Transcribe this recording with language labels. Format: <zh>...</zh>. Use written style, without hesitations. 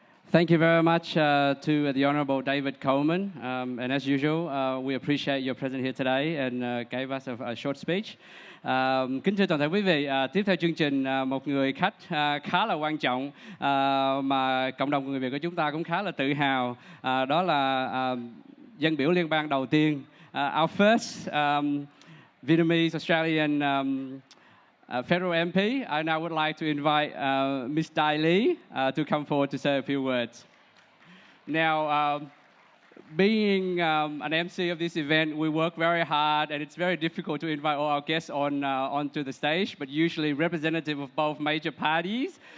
<en>Thank you very much to the Honourable David Coleman. And as usual, we appreciate your presence here today and gave us a short speech.</en> <vi>Kính thưa toàn thể quý vị, tiếp theo chương trình một người khách khá là quan trọng mà cộng đồng người Việt của chúng ta cũng khá là tự hào, đó là dân biểu liên bang đầu tiên,</vi> <en>our first Vietnamese Australian Federal MP. I now would like to invite Ms. Dai Lee to come forward to say a few words. Now, being an MC of this event, we work very hard, and it's very difficult to invite all our guests onto the stage, but usually representative of both major parties.</en>